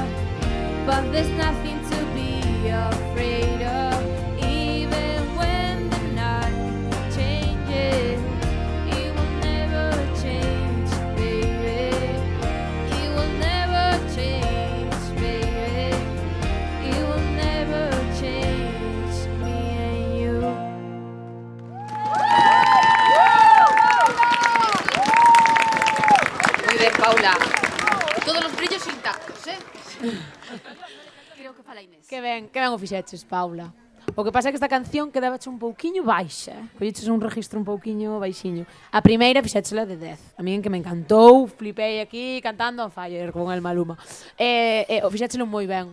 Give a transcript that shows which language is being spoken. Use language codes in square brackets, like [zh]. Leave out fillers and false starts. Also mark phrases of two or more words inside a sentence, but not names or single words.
[en] But there's nothing to be afraid of, even when the night changes. It will never change, baby. It will never change, baby. It will never change me and you. [es] Muy bien, Paula. Todos los brillos intactos, ¿eh? [gl] Creo que fala Inés. Que ben o fixeches, Paula. O que pasa é que esta canción quedabache un pouquiño baixa. Colleches un registro un pouquiño baixiño. A primeira fixéchela de 10. A mí en que me encantou, flipei aquí cantando [en] on fire [es] con el Maluma. [gl] O fixéchelo moi ben.